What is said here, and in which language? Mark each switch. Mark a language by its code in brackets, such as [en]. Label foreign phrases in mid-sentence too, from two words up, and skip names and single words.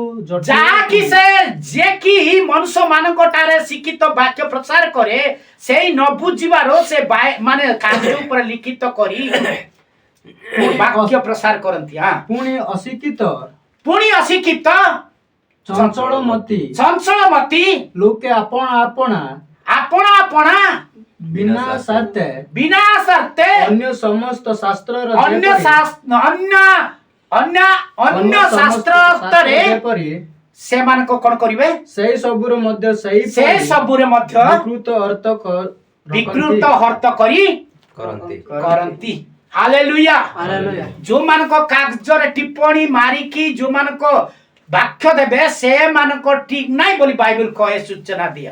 [or] ଯାହାକି ଯେ କି ମନୁଷ୍ୟ ମାନଙ୍କ ଠାରେ ଶିକ୍ଷିତ ବାକ୍ୟ ପ୍ରସାର କରେ, ସେଇ ନ ବୁଝିବାର ସେ ମାନେ କାର୍ଯ୍ୟ ଉପରେ ଲିଖିତ କରି ବାକ୍ୟ ପ୍ରସାର କରନ୍ତି। ପୁଣି ଅଶିକ୍ଷିତ ଚଞ୍ଚଳମତି ଲୋକେ ଆପଣା [hi] बिना शर्ते बिना शर्ते अन्य समस्त शास्त्र अन्य शास्त्र अन्य शास्त्र [or] ଯେପରି ସେମାନଙ୍କୁ କଣ କରିବେ ସେଇ ସବୁର ମଧ୍ୟ ସେଇ ସେ ସବୁରେ ମଧ୍ୟ ବିକୃତ ଅର୍ଥ କରି କରନ୍ତି ହାଲେଲୁୟା ଯୋଉମାନଙ୍କ କାଗଜରେ ଟିପ୍ପଣୀ ମାରିକି ଯୋଉମାନଙ୍କ ବାକ୍ୟ ଦେବେ ସେମାନଙ୍କ ଠିକ ନାହିଁ ବୋଲି ବାଇବଲ କହେ ସୂଚନା ଦିଅ।